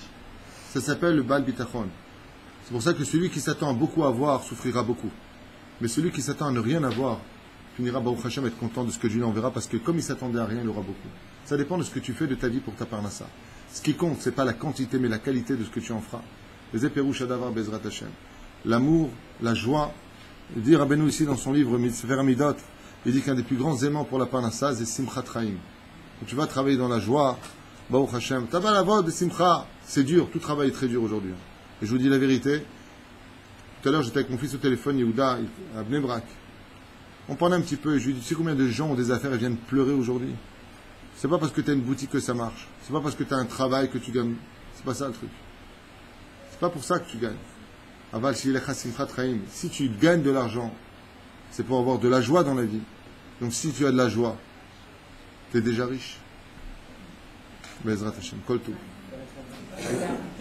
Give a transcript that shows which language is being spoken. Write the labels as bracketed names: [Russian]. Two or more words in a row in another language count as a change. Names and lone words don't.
[French] Ça s'appelle le Baal Bitachon. C'est pour ça que celui qui s'attend à beaucoup avoir souffrira beaucoup. Mais celui qui s'attend à ne rien avoir finira [Hebrew] ברוך השם [French] être content de ce que Dieu enverra parce que comme il s'attendait à rien, il aura beaucoup. Ça dépend de ce que tu fais de ta vie pour ta parnassa. Ce qui compte, c'est pas la quantité, mais la qualité de ce que tu en feras. [Hebrew] Les פירוש הדבר בעזרת השם. [French] L'amour, la joie. Il dit Rabbeinu ici dans son livre Sefer Amidot, il dit qu'un des plus grands aimants pour la parnassa, c'est [Hebrew] שמחת חיים. [French] Quand tu vas travailler dans la joie, [Hebrew] ברוך השם, [French] t'as pas la voix de Simcha. C'est dur, tout travail est très dur aujourd'hui. Et je vous dis la vérité. Tout à l'heure, j'étais avec mon fils au téléphone, Yehuda, à Bnei Brak. On parlait un petit peu, et je lui dis, tu sais combien de gens ont des affaires et viennent pleurer aujourd'hui? C'est pas parce que tu as une boutique que ça marche. C'est pas parce que tu as un travail que tu gagnes. C'est pas ça le truc. C'est pas pour ça que tu gagnes. Si tu gagnes de l'argent, c'est pour avoir de la joie dans la vie. Donc si tu as de la joie, tu es déjà riche. [Hebrew] בעזרת השם, כל טוב.